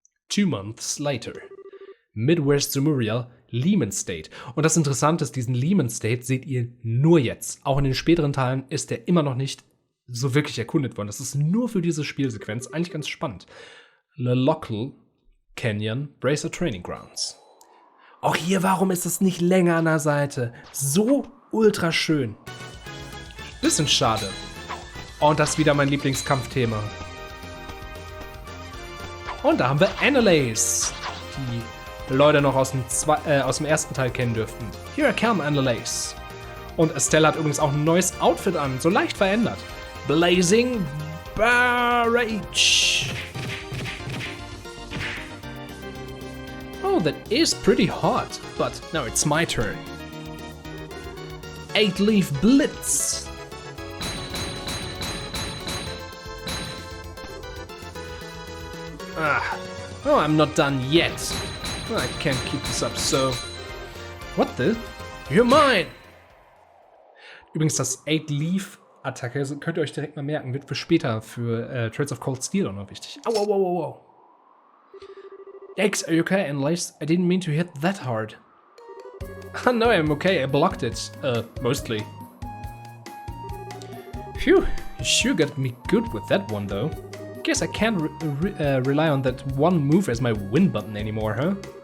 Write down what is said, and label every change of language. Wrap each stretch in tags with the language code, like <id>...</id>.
<en>2 months later. Midwest Sumerial, Lehman State.</en> <de>Und das Interessante ist, diesen Lehman State seht ihr nur jetzt. Auch in den späteren Teilen ist er immer noch nicht so wirklich erkundet worden. Das ist nur für diese Spielsequenz eigentlich ganz spannend.</de> <en>Le Local Canyon Bracer Training Grounds.</en> <de>Auch hier, warum ist es nicht länger an der Seite? So ultra schön. Bisschen schade. Und das ist wieder mein Lieblingskampfthema. Und da haben wir Annalace, die Leute noch aus dem ersten Teil kennen dürften.</de> <en>Here I come, Annalace.</en> <de>Und Estelle hat übrigens auch ein neues Outfit an, so leicht verändert.</de> <en>Blazing Barrage. Oh, that is pretty hot, but now it's my turn. 8-Leaf Blitz. Oh, I'm not done yet. I can't keep this up, so... What the? You're mine!</en> <de>Übrigens, das 8-Leaf-Attacke, könnt ihr euch direkt mal merken, wird für später, für Trails of Cold Steel auch noch wichtig. Au, au, au, au, au.</de> <en>Yikes, are you okay, Annalace? I didn't mean to hit that hard. No, I'm okay, I blocked it. Mostly. Phew, you sure got me good with that one, though. Guess I can't rely on that one move as my win button anymore, huh?</en>